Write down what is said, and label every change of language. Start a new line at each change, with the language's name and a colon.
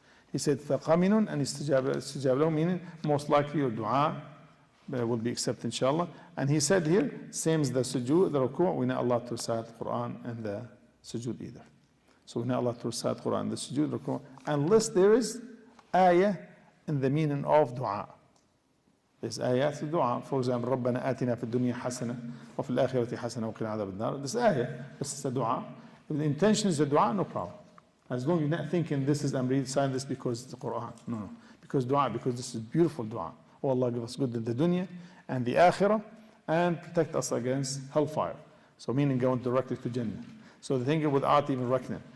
English: He said, فَقَمِنٌ and istijab lahu, meaning most likely your dua will be accepted, inshallah. And he said here, same as the sujood, the ruku', we need Allah to recite the Quran and the sujood either. So we need Allah to recite the Quran and the sujood, ruku', unless there is ayah in the meaning of dua. There's ayat of dua. For example,
Arabic: رَبَّنَا آتِنَا فِي الدُّنْيَا حَسَنَةً وَفِي الْآخِرَةِ حَسَنَةً وَقِنَا عَذَابَ النَّارِ.
English: This ayah, this is a dua. If the intention is a dua, no problem. As long as you're not thinking this is, I'm reciting this because it's the Quran. No. Because dua, because this is beautiful dua. Oh Allah, give us good in the dunya and the akhirah and protect us against hellfire. So meaning going directly to Jannah. So the thing without even reckoning.